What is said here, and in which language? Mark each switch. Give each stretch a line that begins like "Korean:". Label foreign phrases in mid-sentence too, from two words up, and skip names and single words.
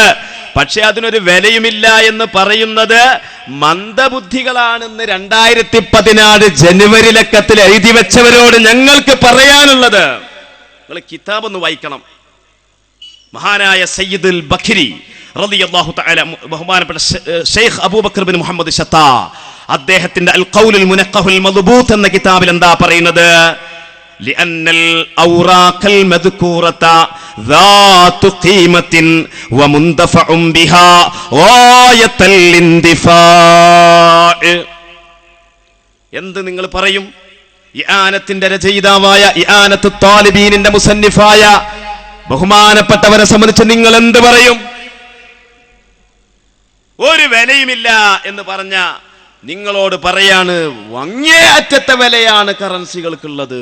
Malayalam: പക്ഷെ അതിനൊരു വിലയുമില്ല എന്ന് പറയുന്നത് മന്ദബുദ്ധികളാണെന്ന് 2014 ജനുവരി ലക്കത്തിൽ എഴുതി വെച്ചവരോട് ഞങ്ങൾക്ക് പറയാനുള്ളത്, നിങ്ങൾ കിതാബ് ഒന്ന് വായിക്കണം. മഹാനായ സയ്യിദുൽ ബഖരി
Arabic: رضي الله تعالى
Malayalam: ബഹുമാനപ്പെട്ട ഷെയ്ഖ് അബൂബക്കർ ബിൻ മുഹമ്മദ് ഷത്താ അദ്ദേഹത്തിന്റെ അൽ ഖൗലുൽ മുനഖഹുൽ മദ്ബൂത്ത് എന്ന കിതാബിൽ എന്താ പറയുന്നത്?
Arabic: لأن الأوراق المذكورة ذات قيمة ومندفع بها غاية الاندفاع.
Malayalam: എന്ത് നിങ്ങൾ പറയും? ഇആനത്തിന്റെ രചയിതാവായ ഇആനത്ത് താലിബീനിന്റെ മുസന്നിഫായ ബഹുമാനപ്പെട്ടവരെ സംബന്ധിച്ച് നിങ്ങൾ എന്ത് പറയും? ഒരു വിലയുമില്ല എന്ന് പറഞ്ഞ നിങ്ങളോട് പറയാണ്, അങ്ങേയറ്റത്തെ വിലയാണ് കറൻസികൾക്കുള്ളത്.